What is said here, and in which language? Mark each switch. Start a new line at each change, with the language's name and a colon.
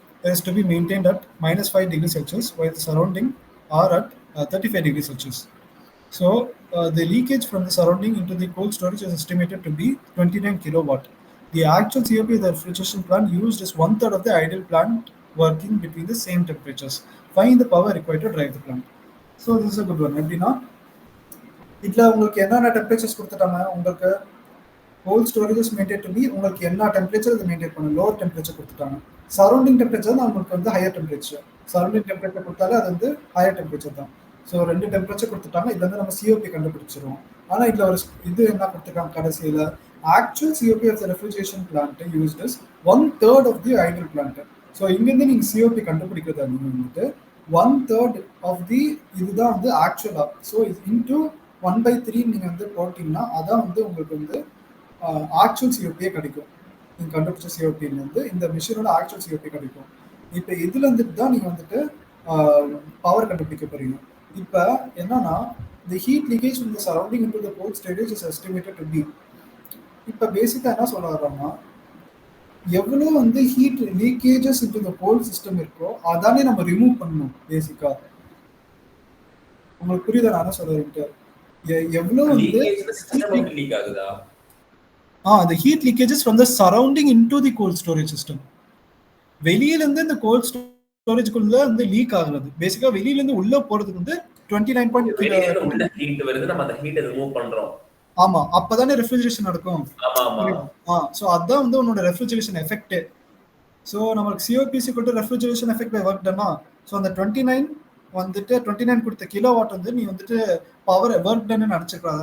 English: is to be maintained at -5 degrees Celsius while the surrounding are at 35 degrees Celsius. So the leakage from the surrounding into the cold storage is estimated to be 29 kilowatt. The actual COP of the refrigeration plant used is 1/3 of the ideal plant working between the same temperatures. Find the power required to drive the plant. So this is a good one.
Tamil: எப்படின்னா இதில் உங்களுக்கு என்னென்ன temperatures கொடுத்துட்டாங்க? உங்களுக்கு gold storages maintain பண்ணி உங்களுக்கு என்ன temperature அதை மெயின்டைன் பண்ணணும். லோவர் டெம்பரேச்சர் கொடுத்துட்டாங்க. சரௌண்டிங் டெம்பரேச்சர் தான் உங்களுக்கு வந்து ஹையர் டெம்பரேச்சர். சரௌண்டிங் டெம்பரேச்சர் கொடுத்தாலே அது வந்து ஹையர் டெம்பரேச்சர் தான். ஸோ 2 டெம்பரேச்சர் கொடுத்துட்டாங்க. இதுல இருந்து நம்ம சிஓபி கண்டுபிடிச்சிருவோம். ஆனால் இதில் ஒரு இது என்ன கொடுத்துருக்காங்க கடைசியில்?
English: Actual COP of the refrigeration plant used is 1/3 of the ideal plant.
Tamil: So இங்கேருந்து நீங்கள் சிஓபி கண்டுபிடிக்கிறதா நீங்கள் வந்துட்டு 1/3 ஆஃப் தி இதுதான் வந்து ஆக்சுவலா. ஸோ இது இன்டூ 1/3 நீங்கள் வந்து போட்டிங்கன்னா அதான் வந்து உங்களுக்கு வந்து ஆக்சுவல் சிஓபியே கிடைக்கும். நீங்கள் கண்டுபிடிச்ச சிஓபியிலேருந்து இந்த மிஷினோட ஆக்சுவல் சிஓபி கிடைக்கும். இப்போ இதுல இருந்துட்டு தான் நீங்கள் வந்துட்டு பவர் கண்டுபிடிக்க போறீங்க.
English: இப்போ என்னன்னா the heat leakage from the surrounding into the cold storage is estimated to be.
Tamil: இப்போ பேசிக்கா என்ன சொல்ல வர்றோம்னா எவ்வளோ வந்து heat leakages
English: into the cold system
Tamil: இருக்கோ அதானே நம்ம ரிமூவ் பண்ணணும். பேசிக்கா உங்களுக்கு புரியுதா நான் என்ன சொல்றேன்ட்டு? எவ்வளோ வந்து லீக் ஆகுதா?
English: the heat leakages from the surrounding into the cold storage system.
Tamil: வெளியில இருந்து இந்த கோல்ட் ஸ்டோரேஜ்க்குள்ள வந்து லீக் ஆகுறது. பேசிக்கா வெளியில இருந்து உள்ள போறதுக்கு வந்து 29.3 ஹீட் வருது, நம்ம அந்த ஹீட் ரிமூவ் பண்றோம். ஆமா, அப்பதானே ரெஃப்ரிஜரேஷன் நடக்கும். சோ அதான் வந்து உன்னோட ரெஃப்ரிஜரேஷன் எஃபெக்ட். சோ நமக்கு COP = refrigeration effect by work டன்னா. So அந்த 29 வந்துட்டு 29 கொடுத்த கிலோ வாட் வந்து நீ வந்துட்டு பவர் ஒர்க் டன்னு நினைச்சிடக்கூடாது.